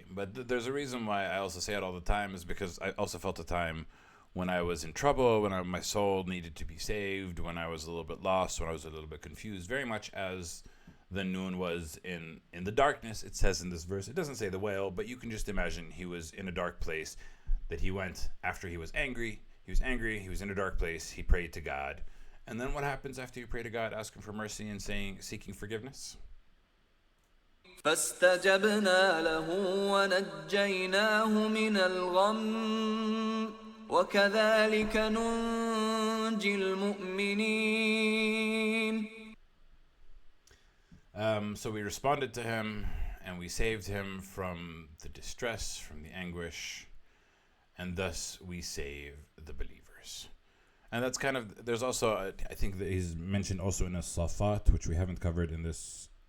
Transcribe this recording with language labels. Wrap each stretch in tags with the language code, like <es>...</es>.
<en>But there's a reason why I also say it all the time, is because I also felt a time when I was in trouble, when my soul needed to be saved, when I was a little bit lost, when I was a little bit confused, very much as the Nun was in the darkness. It says in this verse, it doesn't say the whale, but you can just imagine he was in a dark place, that he went after he was angry. He was angry, he was in a dark place, he prayed to God. And then what happens after you pray to God, asking for mercy and seeking forgiveness?</en> <ar>فاستجبنا له ونجيناه من الغم وكذلك ننجي المؤمنين.</ar> <en>So we responded to him and we saved him from the distress, from the anguish, and thus we save the believers. And that's kind of, there's also, I think that he's mentioned also in As-Safat, which we haven't covered in this.</en>